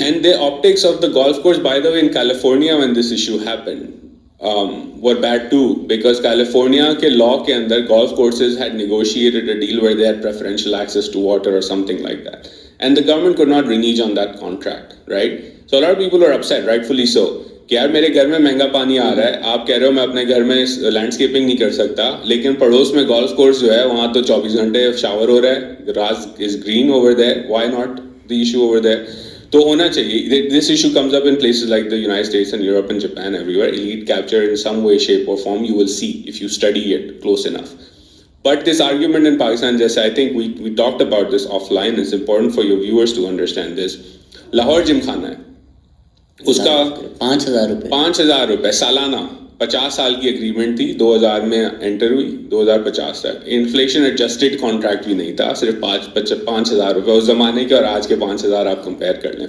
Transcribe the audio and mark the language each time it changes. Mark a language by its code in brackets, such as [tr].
[en] And the optics of the golf course, by the way, in California when this issue happened, were bad too, because California [ur] ke law ke andar [en] golf courses had negotiated a deal where they had preferential access to water or something like that, and the government could not renege on that contract, right? So a lot of people were upset, rightfully so, [ur] کہ یار میرے گھر میں مہنگا پانی آ رہا ہے, آپ کہہ رہے ہو میں اپنے گھر میں لینڈسکیپنگ نہیں کر سکتا, لیکن پڑوس میں گولف کورس جو ہے وہاں تو 24 گھنٹے شاور ہو رہا ہے, [en] grass is green over there, [ur] why not the issue over there? تو ہونا چاہیے. [en] This issue comes up in places like the United States and Europe and Japan, everywhere. Elite capture in some way, shape or form, you will see if you study it close enough. But this argument in Pakistan, just I think we talked about this offline, it's important for your viewers to understand this. [ur] Lahore Gymkhana ہے, اس کا 5,000 روپے سالانہ, 50 سال کی agreement تھی, 2000 میں inter ہوئی, 2050 تک. انفلیشن ایڈجسٹڈ کانٹریکٹ بھی نہیں تھا, صرف 5,000 روپے اس زمانے کے, اور آج کے 5,000 آپ کمپیئر کر لیں.